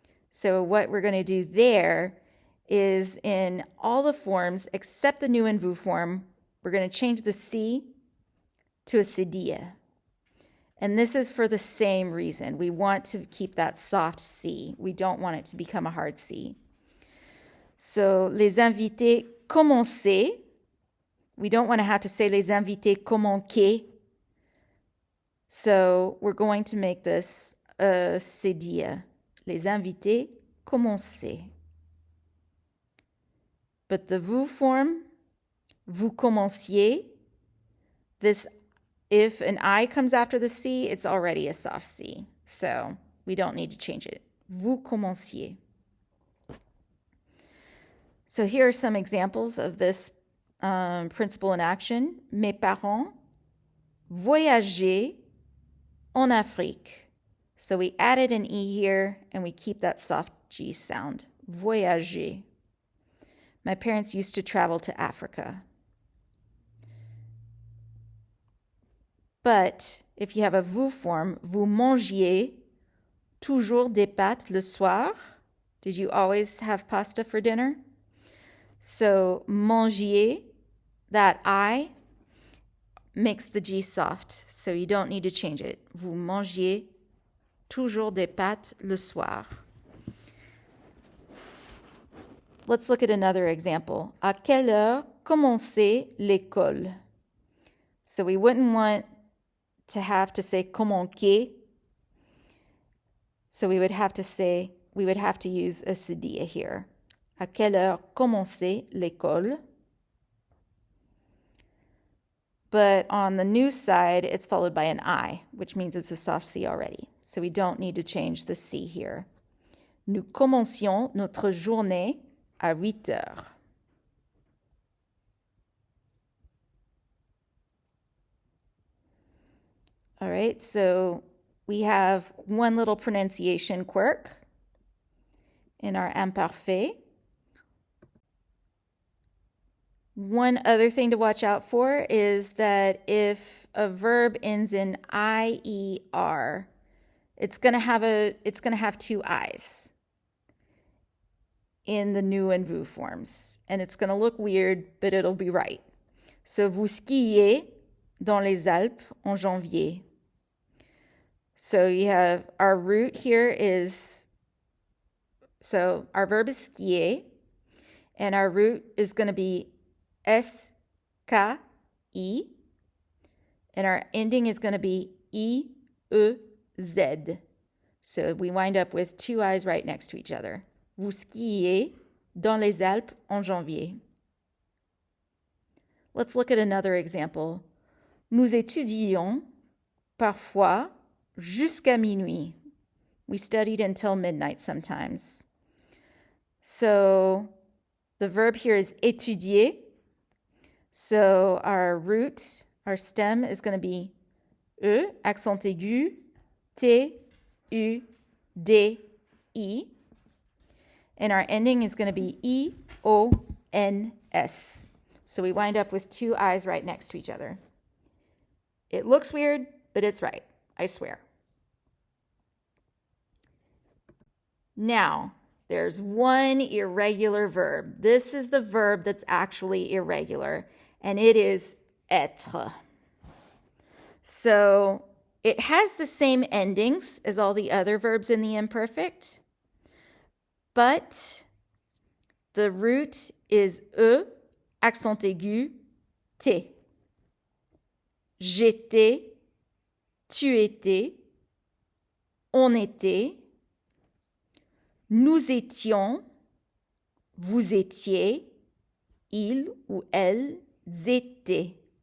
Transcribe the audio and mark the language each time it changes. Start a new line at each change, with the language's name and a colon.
English: So what we're going to do there is in all the forms except the nous and vous form, we're going to change the C to a cedilla. And this is for the same reason. We want to keep that soft C. We don't want it to become a hard C.
French: So, les invités commençaient.
English: We don't want to have to say
French: les invités commençaient.
English: So, we're going to make this a cedilla.
French: Les invités commençaient.
English: But the vous form,
French: vous commenciez,
English: this if an I comes after the C, it's already a soft C. So we don't need to change it.
French: Vous commenciez.
English: So here are some examples of this principle in action.
French: Mes parents voyageaient en Afrique.
English: So we added an E here and we keep that soft G sound. Voyager. My parents used to travel to Africa. But if you have a vous form,
French: vous mangiez toujours des pâtes le soir.
English: Did you always have pasta for dinner? So mangier, that I makes the G soft, so you don't need to change it.
French: Vous mangiez toujours des pâtes le soir.
English: Let's look at another example.
French: À quelle heure commençait l'école?
English: So we wouldn't want to have to say commencer. So we would have to use a cedilla here. À quelle heure commençait l'école? But on the nous side, it's followed by an I, which means it's a soft C already. So we don't need to change the C here.
French: Nous commencions notre journée à 8 heures.
English: All right, so we have one little pronunciation quirk in our imparfait. One other thing to watch out for is that if a verb ends in IER, it's going to have two I's in the nous and vous forms, and it's going to look weird, but it'll be right.
French: So vous skiez dans les Alpes en janvier.
English: So you have our root here is, so our verb is skier, and our root is going to be S-K-I, and our ending is going to be I-E-Z. So we wind up with two I's right next to each other.
French: Vous skiez dans les Alpes en janvier.
English: Let's look at another example.
French: Nous étudions parfois jusqu'à minuit.
English: We studied until midnight sometimes. So the verb here is étudier. So our root, our stem is going to be E, accent aigu, T, U, D, I. And our ending is going to be I-O-N-S. So we wind up with two I's right next to each other. It looks weird, but it's right, I swear. Now, there's one irregular verb. This is the verb that's actually irregular, and it is être. So it has the same endings as all the other verbs in the imperfect, but the root is E, accent aigu, T.
French: J'étais, tu étais, on était, nous étions, vous étiez, ils ou elles étaient.